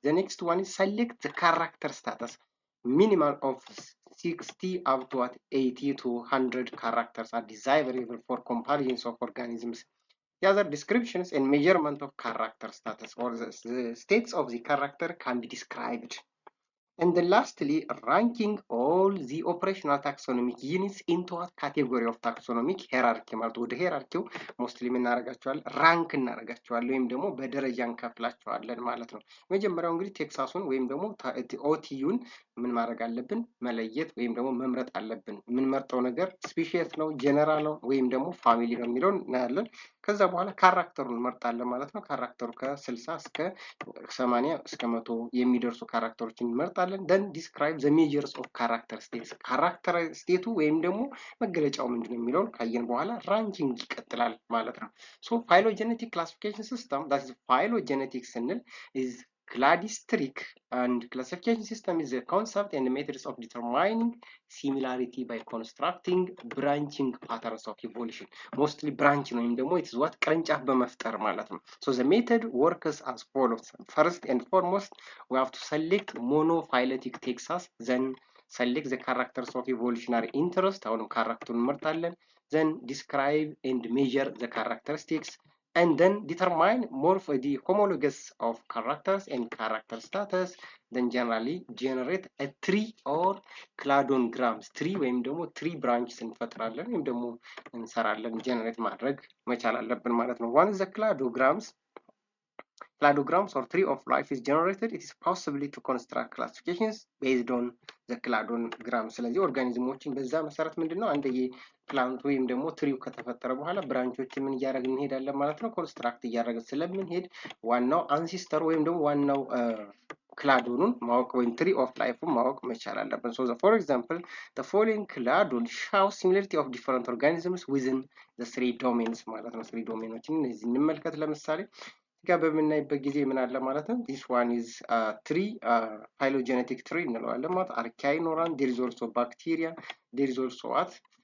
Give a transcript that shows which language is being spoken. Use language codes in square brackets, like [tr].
[en] The next one is select the character status. Minimal of 60 up to 80 to 100 characters are desirable for comparisons of organisms. The other descriptions and measurement of character status or the states of the character can be described. And then lastly, ranking all the operational taxonomic units into a category of taxonomic hierarchy [am] ማለት ወደ ሄራርኪው ሞስትሊ እናደርጋቸዋለን ራንክ እናደርጋቸዋለን ወይም ደግሞ በደረጃ እንከፍላቸዋለን ማለት ነው። መጀመሪያው እንግዲህ ቴክሳሱን ወይም ደግሞ ኦቲዩን ምን ማድረግ አለብን? መለየት ወይም ደግሞ መምረጥ አለብን። የምንመርጠው ነገር ስፒሺስ ነው፣ ጀነራል ነው ወይም ደግሞ ፋሚሊ ነው የሚለውን እናያለን። ከዛ በኋላ ካራክተሩን እንመርጣለን ማለት ነው። ካራክተሩ ከ60 እስከ 80 እስከ 100 የሚደርሱ ካራክተሮችን እንመርጣለን። [en] then describe the measures of character states [am] ካራክተር ስቴቱ ወይም ደግሞ መገለጫው ምንድነው የሚለውን ካየን በኋላ ራንኪንግ ይቀጥላል ማለት ነው። ሶ [en] phylogenetic classification system, that is phylogenetic [am] ስንል [en] is cladistic and classification system is a concept and methods of determining similarity by constructing branching patterns of evolution. Mostly branch [am] ነው ወይም ደግሞ [en] it is what [am] ቅርንጫፍ በመፍጠር ማለት ነው። [en] So the method works as follows. First and foremost, we have to select monophyletic Texas, then select the characters of evolutionary interest. [am] አሁንም ካራክተሩን እንመርጣለን። [en] Then describe and measure the characteristics, and then determine more for the homologous of characters and character status. Then generally generate a tree or cladograms. Tree [am] ወይም ደግሞ [en] tree branches [am] እንፈጥራለን ወይም ደግሞ እንሰራለን። ጀነሬት ማድረግ መቻል አለብን ማለት ነው። [en] Once the cladograms or tree of life is generated, it is possible to construct classifications based on the cladogram. [am] ስለዚህ ኦርጋኒዝሞችን በዛ መሰረት ምንድነው አንደየ ፕላንት ወይም ደግሞ ትሪው ከተፈጠረ በኋላ ብራንቾችን ምን እያደረግን እንሄዳለን ማለት ነው። ኮንስትራክት እያደረግን ስለምንሄድ ዋናው አንሲስተር ወይም ደግሞ ዋናው ክላዶኑን ማወቅ ወይም ትሪ ኦፍ ላይፉን ማወቅ መቻል አለብን። [en] So for example, the following cladon shows similarity of different organisms within the three domains [am] ማለት ነው። [en] three [am] ዶሜኖችን እነዚህ እንመልከት። ለምሳሌ ጋር በምናይበት ጊዜ ምን አለ ማለት ነው። [en] this one is tree phylogenetic tree [am] እንለዋለን ማለት አርኪያ ይኖራል። [en] there is also bacteria, there is also what